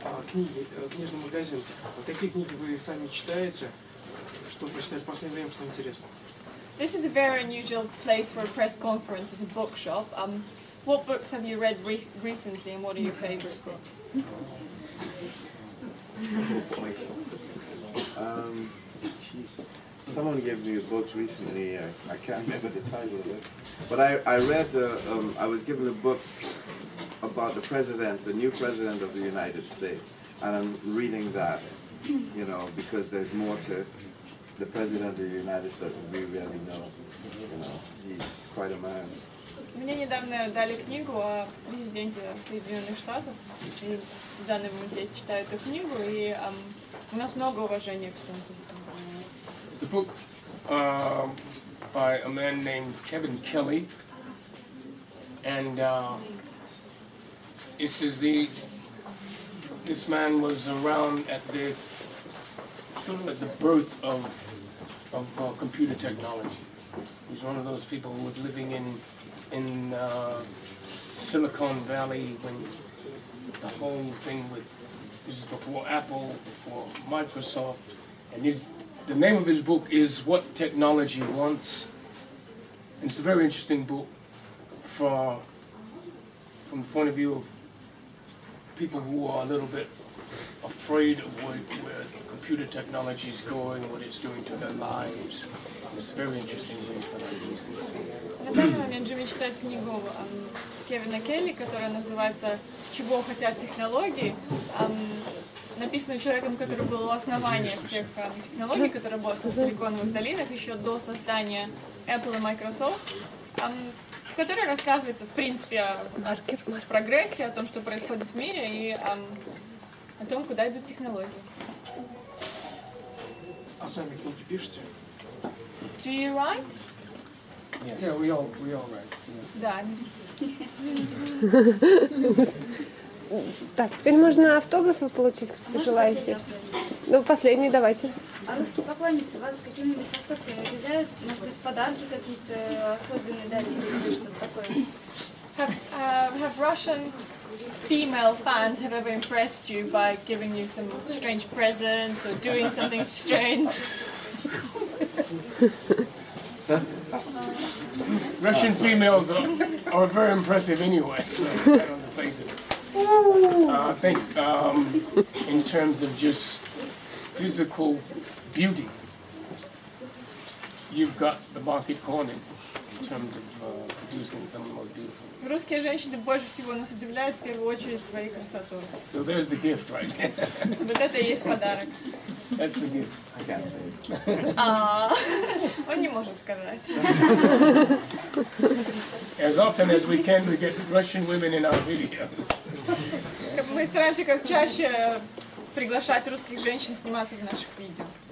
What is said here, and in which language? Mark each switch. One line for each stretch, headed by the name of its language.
Russian: Книги, книжный магазин. Какие книги вы сами читаете? Что прочитать в последнее время, что интересно?
English: This is a very unusual place for a press conference. It's a bookshop. What books have you read recently, and what are your favorite books? Someone gave me a book recently. I can't remember the title of it, but I read. I was given a book about the president, the new president of the United States, and I'm reading that. You know, because there's more to the president of the United States than we really know. You know, he's quite a man.
Russian: Мне недавно дали книгу о президенте Соединенных Штатов. И в данный момент я читаю эту книгу, и у нас много уважения к своим президентам.
English: It's a book by a man named Kevin Kelly, and it says this man was around at the sort of at the birth of computer technology. He's one of those people who was living in Silicon Valley when the whole thing with, this is before Apple, before Microsoft, and the name of his book is What Technology Wants. And it's a very interesting book from the point of view of people who are a little bit afraid of where computer technology is going, what it's doing to their lives. And it's a very interesting read for that reason.
Russian: На данный момент Джимми читает книгу Кевина Келли, которая называется «Чего хотят технологии?». написанную человеком, который был у основания всех технологий, который работал в Силиконовых долинах еще до создания Apple и Microsoft, в которой рассказывается, в принципе, о прогрессе, о том, что происходит в мире, и о том, куда идут технологии. А сами книги пишете?
English: Do you write? Yes. Yeah, we all write.
Russian: Да. Так, теперь можно автографы получить, желающие. Ну, последний давайте. А русские поклонницы вас какими-нибудь поступками удивляют? Может быть, подарки какие-то особенные дали или что-то такое?
English: Have Russian female fans have ever impressed you by giving you some strange presents or doing something strange? Russian females are very impressive anyway, so right on the face of it. I think in terms of just physical beauty, you've got the market cornered in terms of producing some of the most beautiful.
Russian: Русские женщины больше всего нас удивляют в первую очередь своей красотой.
English: So there's the gift right there.
Russian: Вот это и есть подарок.
English: That's the gift. I can't say.
Russian: Он не может сказать.
English: As often as we can, we get Russian women in our videos.
Russian: Мы стараемся как чаще приглашать русских женщин сниматься в наших видео.